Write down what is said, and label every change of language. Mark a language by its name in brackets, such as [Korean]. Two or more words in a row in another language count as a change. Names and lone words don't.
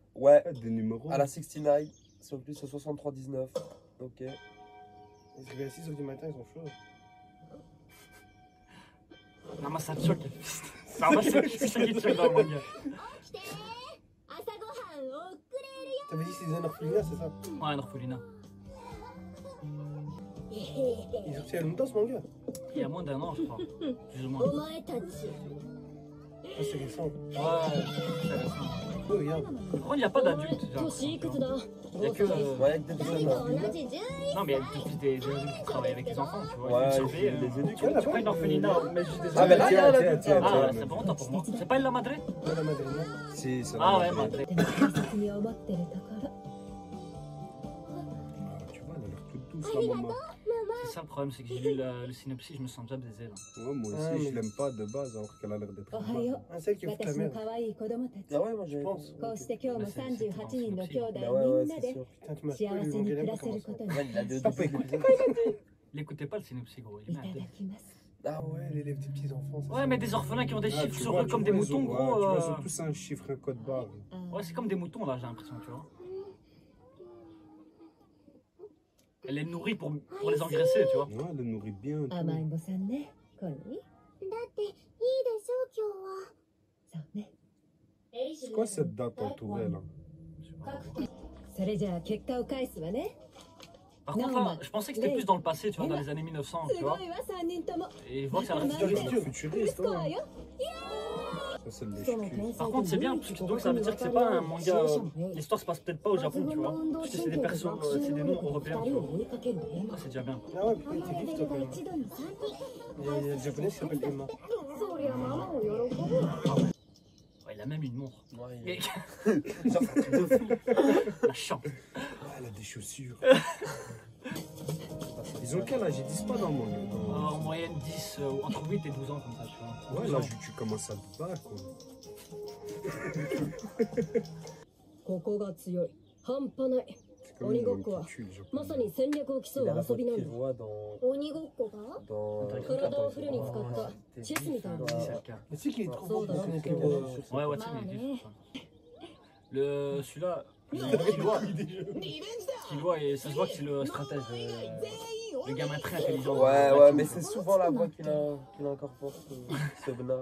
[French] Ouais, Des numéros. à la 69, c'est en plus c'est 63-19. Ok. Ils se réveillent à 6h du matin, ils sont chauds. Non, mais ça te choque. Ça, moi, c'est ça qui te choque dans le manga. [Japanese] う。起きてー。朝ごはん遅れるよ [French] T'avais dit c'est un orphelinat, c'est ça? Ouais, un orphelinat. Il est sorti il y a longtemps ce manga? Il y a moins d'1 an, je crois. Plus ou moins. [Japanese] お前たち [French] Ah, c'est récent. Ouais, c'est récent. Oh, regarde. Par contre, il n'y a pas d'adultes. j'ai [Japanese] 年いくつ [French] l'impression, [Japanese] だ [French] Il y a que. Ouais, avec des [Japanese] 誰 [French] jeunes. [Japanese] と同じ順位 [French] Non, mais il y a tous des adultes qui travaillent avec les enfants, tu vois. Ouais, Ils surveillent, les éduquent. Tu vois, pas une orphelinat, mais juste des Ah, mais là, il y a Tiens, la tiens, petite. tiens, Ah, tiens. c'est bon, autant pour moi. C'est pas la Madre? Ouais, la madrina. Si, ça Ah va. ouais, Madre. [Japanese] でも大切に思ってるところ [French] Ah, tu vois, elle a l'air toute douce, la maman. C'est ça le problème, c'est que j'ai lu le synopsis, je me sens déjà baisé là. Ouais, moi Ah, aussi, mais- je l'aime pas de base, alors qu'elle a l'air d'être [Japanese] おは [French] bonne. [Japanese] よう [French] Ah, c'est elle qui fout la [Japanese] 私の [French] merde. [Japanese] 可愛い子供たち [French] Ah ouais, moi j'ai. Je pense. [Japanese] こうして今日も38人の兄弟 [French] Bah ouais, [Japanese] み [French] ouais, [Japanese] んな [French] c'est [Japanese] で [French] sûr. Putain, tu m'as [Japanese] 幸 [French] spoilé [Japanese] せ [French] le [Japanese] に [French] manga, il [Japanese] 暮 [French] a [Japanese] ら [French] pas [Japanese] せる [French] commencé. [Japanese] ことに [French] Ouais, il a deux T'as pas deux écouté épisodes. N'écoutez pas le synopsis, gros, il [Japanese] い [French] est [Japanese] ただ [French] merde. [Japanese] きます [French] Ah ouais, les petits enfants. ça, Ouais, c'est- mais des orphelins qui ont des Ah, chiffres tu sur vois, eux tu comme vois, des ils ont- moutons, ouais, gros. tu vois, ils ont tous un chiffre, un code barre. あー Ouais, c'est comme des moutons là, j'ai l'impression, tu vois. Elle les nourrit pour les engraisser, tu vois. Ouais, elle le nourrit bien. et tout. [Japanese] 甘えん坊さんねコニーだっていいでしょ今日はそうね [French] C'est quoi cette date entourée là? [Japanese] それじゃあ結果を返すわね [French] Par contre, là, je pensais que c'était plus dans le passé, tu vois, dans les années 1900, [Japanese] す [French] tu [Japanese] ご [French] vois. [Japanese] いわ3人とも [French] Et je vois que ça a l'air Futuriste. futuriste. Futuriste, [Japanese] スコア [French] ouais. [Japanese] よ [French] Ça, c'est le [Japanese] その [French] lèche-cul. [Japanese] 天才 [French] Par contre, c'est bien, parce que donc ça veut dire que c'est pas un manga. L'histoire se passe peut-être pas au Japon, tu vois. Parce que c'est des personnes, c'est des noms européens, tu vois. Ah, c'est déjà bien. Ah ouais, putain, il était vif, toi, [Japanese] レベル [French] quand [Japanese] が [French] même. [Japanese] 一度に3人 [French] Il y a le japonais qui s'appelle Emma. [Japanese] そりゃママも喜ぶわ [French] Ouais, il a même une montre. Ouais, il Mais- est- Genre, La chance. Ah, elle a des chaussures. Ils ont quel âge? Ils disent pas dans le manga. En moyenne 10, entre 8 et 12 ans, comme ça, tu vois. Ouais, là, tu commences à te battre, quoi. [Japanese] ここが強い半端ない [French] C'est comme une langue qui tue, le japonais. [Japanese] まさに戦略を競う [French] il a la [Japanese] 遊 [French] voix [Japanese] び [French] de [Japanese] なんだ [French] Killua dans. [Japanese] 鬼ごっこが [French] Dans. [Japanese] 体をフルに使ったチェスみたいな [French] Si, c'est le cas. Mais tu sais qu'il est trop [Japanese] そう [French] fort [Japanese] だ [French] pour [Japanese] ろ [French] connaître les mots. Ouais, Watson, il est vif. Le, celui-là, Killua, et ça se voit que c'est le stratège. Le gamin très intelligent. Ouais, ouais, mais c'est souvent la voix qu'il incorpore, ce Bna.